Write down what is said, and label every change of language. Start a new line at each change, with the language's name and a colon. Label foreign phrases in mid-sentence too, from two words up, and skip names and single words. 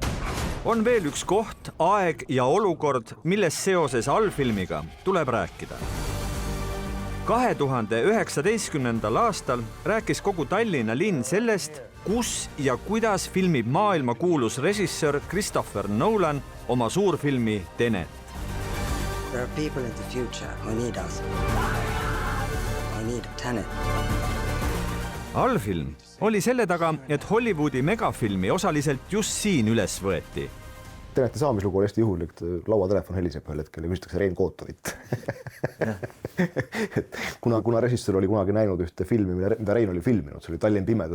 Estonian: On veel üks koht, aeg ja olukord, milles seoses allfilmiga tuleb rääkida. 2019. aastal rääkis kogu Tallinna linn sellest, kus ja kuidas filmib maailmakuulus režissöör Christopher Nolan oma suurfilmi Tenet.
English: There are people in the future who need us. I need Tenet.
Estonian: Allfilm oli selle taga, et Hollywoodi megafilmi osaliselt just siin üles võeti. Teneti saamislugu oli hästi juhulik, lauatelefon heliseb ühel hetkel ja küsitakse Rein Kootovit. kuna režissöör oli kunagi näinud ühte filmi, mida Rein oli filminud, see oli Tallinn pimedus.